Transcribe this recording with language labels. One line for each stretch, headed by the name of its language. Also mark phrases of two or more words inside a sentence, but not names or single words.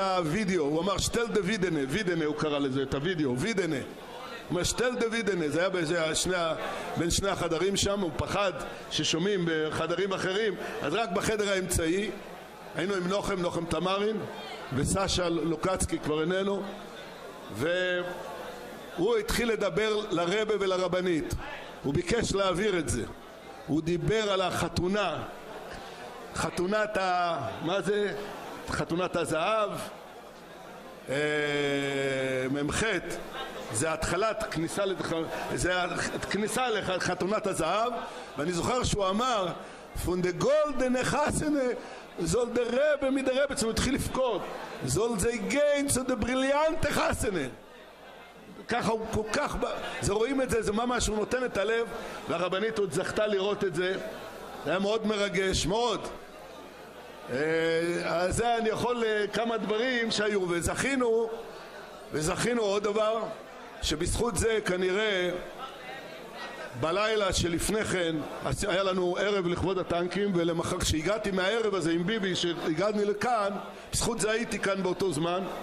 Hebrew: הוידאו, הוא אמר שטל דה וידנה, הוא קרא לזה את הוידאו, וידנה, הוא אומר שטל דה וידנה, זה היה בין שני החדרים שם, הוא פחד ששומעים בחדרים אחרים, אז רק בחדר האמצעי, היינו עם נוחם תמרין, וסשה לוקצקי כבר איננו, והוא התחיל לדבר לרבא ולרבנית, הוא ביקש להעביר את זה, הוא דיבר על החתונה, מה זה? חתונת הזהב, ממחת, זה התחלת כניסה לחתונת הזהב, ואני זוכר שהוא אמר
Yiddish: פון דער גאלדענע חתונה זאל דער רבי מיט דער רבי,
Hebrew: הוא התחיל לפקוד,
Yiddish: זאל זי גיין צו דער בריליאנטע חתונה,
Hebrew: ככה הוא כל כך, זה רואים את זה, זה ממש, הוא נותן את הלב, והרבנית עוד זכתה לראות את זה, זה היה מאוד מרגש, מאוד. אז זה אני יכול כמה דברים שהיו, וזכינו עוד דבר, שבזכות זה כנראה בלילה שלפני כן היה לנו ערב לכבוד הטנקים, ולמחר כשהגעתי מהערב הזה עם ביבי, שהגעתי לכאן, בזכות זה הייתי כאן באותו זמן,